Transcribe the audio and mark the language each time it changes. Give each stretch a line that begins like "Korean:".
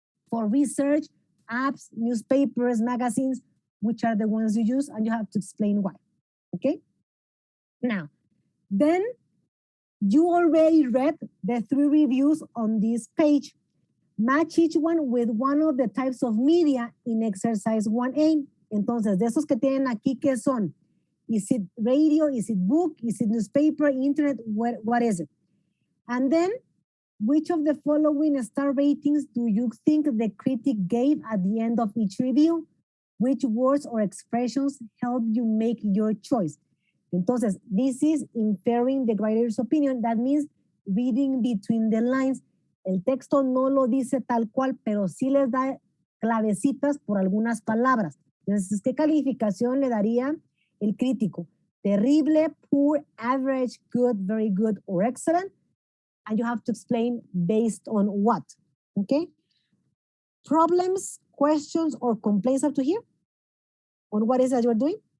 English: For research, apps, newspapers, magazines, which are the ones you use, and you have to explain why. Okay? Now, then you already read the 3 reviews on this page. Match each one with one of the types of media in exercise 1A.
Spanish: Entonces, de esos que tienen aquí, ¿qué son?
English: Is it radio? Is it book? Is it newspaper, internet? What is it? And then, which of the following star ratings do you think the critic gave at the end of each review? Which words or expressions help you make your choice? Entonces, this is inferring the writer's opinion. That means reading between the lines.
Spanish: El texto no lo dice tal cual, pero sí les da clavecitas por algunas palabras. Entonces, ¿qué calificación le daría el crítico?
English: Terrible, poor, average, good, very good, or excellent. And you have to explain based on what, okay? Problems, questions, or complaints up to here? On what is that you're doing?